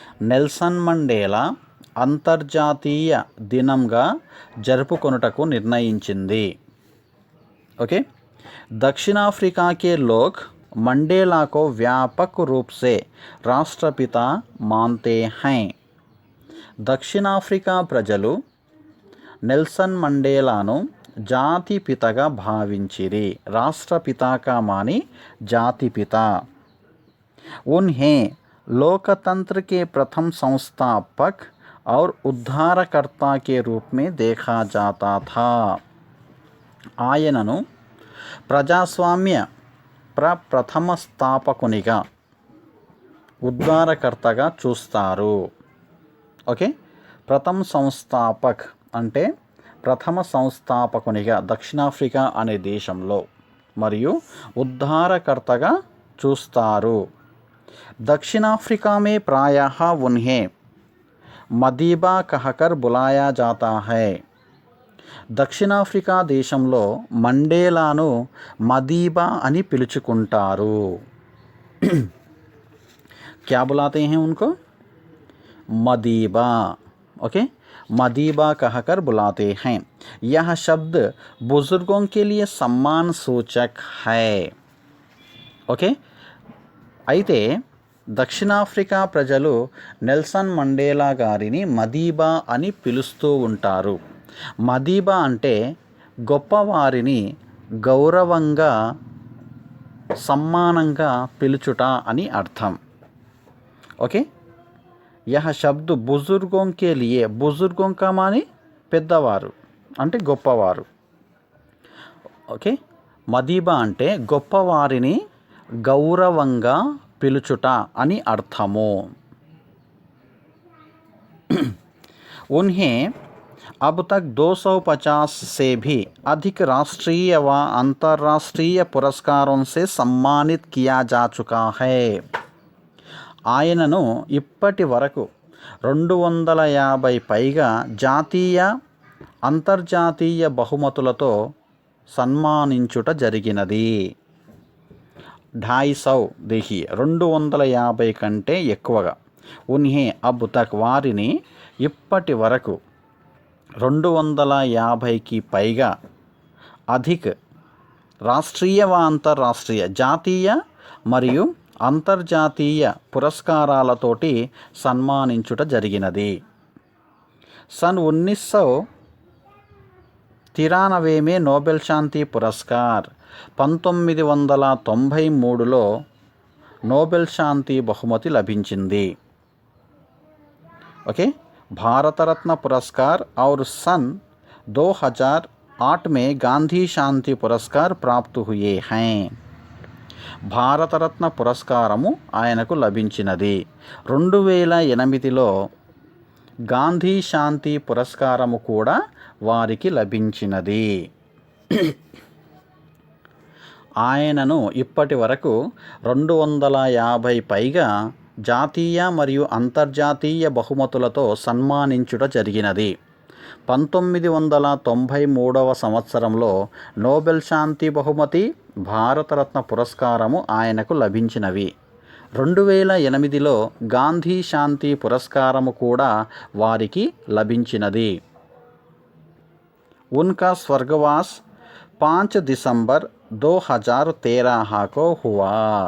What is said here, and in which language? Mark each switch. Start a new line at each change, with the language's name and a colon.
Telugu: Nelson Mandela అంతర్జాతీయ దినంగా జరుపుకొనుటకు నిర్ణయించింది.
Hindi: ओके, दक्षिण अफ्रीका के लोग मंडेला को व्यापक रूप से राष्ट्रपिता मानते हैं.
Telugu: दक्षिण अफ्रीका ప్రజలు నెల్సన్ మండేలాను జాతిపితగా భావించిరి.
Hindi: రాష్ట్రపిత का मानी जातिपिता. उन्हें लोकतंत्र के प्रथम संस्थापक और उद्धारकर्ता के रूप में देखा जाता था.
Telugu: ఆయనను ప్రజాస్వామ్య ప్రథమ స్థాపకునిగా ఉద్ధారకర్తగా చూస్తారు. ఓకే, ప్రథమ సంస్థాపక్ అంటే ప్రథమ సంస్థాపకునిగా దక్షిణాఫ్రికా అనే దేశంలో, మరియు ఉద్ధారకర్తగా చూస్తారు.
Hindi: दक्षिणाफ्रिका में प्रायः उन्हें మదీబా कहकर बुलाया जाता है.
Telugu: దక్షిణాఫ్రికా దేశంలో మండేలాను మదీబా అని పిలుచుకుంటారు.
Hindi: क्या बुलाते हैं उनको? मदीबा. ओके, मदीबा कहकर बुलाते हैं. यह शब्द बुजुर्गों के लिए सम्मान सूचक है.
Telugu: ओके, అయితే దక్షిణాఫ్రికా ప్రజలు నెల్సన్ మండేలా గారిని మదీబా అని పిలుస్తూ ఉంటారు. మదీబా అంటే గొప్పవారిని గౌరవంగా సమ్మానంగా పిలుచుట అని అర్థం.
Hindi: ఓకే, यह शब्द बुजुर्गों के लिए, बुजुर्गों का मानी
Telugu: పెద్దవారు అంటే గొప్పవారు. ఓకే, మదీబా అంటే గొప్పవారిని గౌరవంగా పిలుచుట అని అర్థము.
Hindi: उन्हें अब तक 250 से भी अधिक राष्ट्रीय व अंतर्राष्ट्रीय पुरस्कारों से सम्मानित किया जा चुका है।
Telugu: ఆయనను ఇప్పటి వరకు 250 పైగా జాతీయ అంతర్జాతీయ బహుమతులతో సన్మానించుట జరిగినది। 250
Hindi: देखिए
Telugu: 250 కంటే ఎక్కువగా।
Hindi: उन्हें अब तक
Telugu: వారిని ఇప్పటి వరకు 250కి పైగా అధిక రాష్ట్రీయ వ అంతర్రాష్ట్రీయ జాతీయ మరియు అంతర్జాతీయ పురస్కారాలతోటి సన్మానించుట జరిగినది।
Hindi: सन 1993 में
Telugu: నోబెల్ శాంతి పురస్కార్ 1993లో నోబెల్ శాంతి బహుమతి లభించింది।
Hindi: ओके, भारत रत्न पुरस्कार और सन 2008 में गांधी शांति पुरस्कार प्राप्त हुए हैं।
Telugu: భారత రత్న పురస్కారము ఆయనకు లభించినది। 2008లో గాంధీ శాంతి పురస్కారము కూడా వారికి లభించినది। ఆయనను ఇప్పటి వరకు 250 పైగా జాతీయ మరియు అంతర్జాతీయ బహుమతులతో సన్మానించుట జరిగినది। 1993వ సంవత్సరంలో నోబెల్ శాంతి బహుమతి, భారతరత్న పురస్కారము ఆయనకు లభించినవి। 2008లో గాంధీ శాంతి పురస్కారము కూడా వారికి లభించినది।
Hindi: उनका स्वर्गवास 5 दिसंबर 2013 को हुआ।